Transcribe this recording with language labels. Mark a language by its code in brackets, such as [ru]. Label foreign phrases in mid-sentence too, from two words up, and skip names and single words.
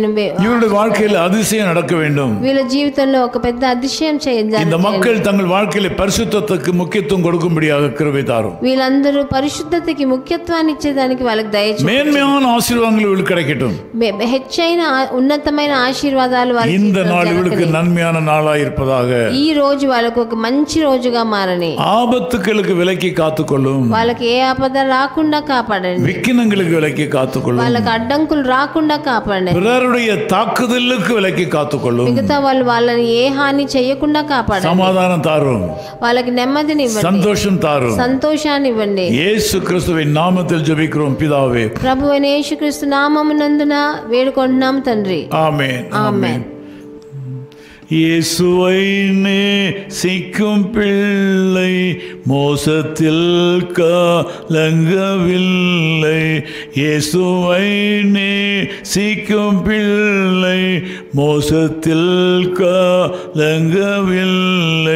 [ta] இவருடைய வாழ்க்கையில் அதிசயம் நடக்க வேண்டும். [te] వీళ్ళ జీవితంలో ఒక పెద్ద అతిశయం చేయాలి. [ta] இந்த மக்கள் தங்கள் வாழ்க்கையில் பரிசுத்தத்துக்கு முக்கியத்துவம் கொடுக்கும்படியாக கிருபை தாரும். [te] వీళ్ళందరూ పరిశుద్ధతకి ముఖ్యత్వాన్ని ఇచ్చేదానికి వాళ్ళకి దయచేయండి. [ta] மேன்மையான ஆசீர்வாதங்கள் இவர்களுக்கு கிடைக்கட்டும். [te] హెచ్చైన ఉన్నతమైన ఆశీర్వాదాలు [ta] இந்த நாள் இவர்களுக்கு நன்மையான நாளாய் இருப்பதாக. [te] ఈ రోజు వాళ్ళకు ఒక మంచి రోజుగా మారని. [ta] ஆபத்துகளுக்கு விலக்கி காத்துக்கொள்ளும். [te] వాళ్ళకి ఏ ఆపద రాకుండా కాపాడండి. [ta] விக்கினங்களுக்கு விலக்கி காத்துக்கொள்ளும். [te] వాళ్ళకి అడ్డంకులు రాకుండా కాపాడండి. [ta] பிறருடைய தாக்குதலுக்கு விலக்கி காத்துக்கொள்ளும். [te] మిగతా వాళ్ళని ఏ హాని చేయకుండా కాపాడండి. [ta] சமாதானம் தாரும். [te] వాళ్ళకి నెమ్మదిని ఇవ్వండి. [ta] சந்தோஷம் தாரும். [te] సంతోషాన్ని ఇవ్వండి. [ta] இயேசு கிறிஸ்துவின் நாமத்தில் ஜெபிக்கிறோம் பிதாவே. [te] ప్రభువైన యేసుక్రీస్తు నామమునందున వేడుకుంటున్నాం తండ్రి. [ta] ஆமென். [te] ఆమేన్. [ta] இயேசுவை நேசிக்கும் பிள்ளை மோசத்தில் கலங்கவில்லை. இயேசுவை நேசிக்கும் பிள்ளை மோசத்தில் கலங்கவில்லை.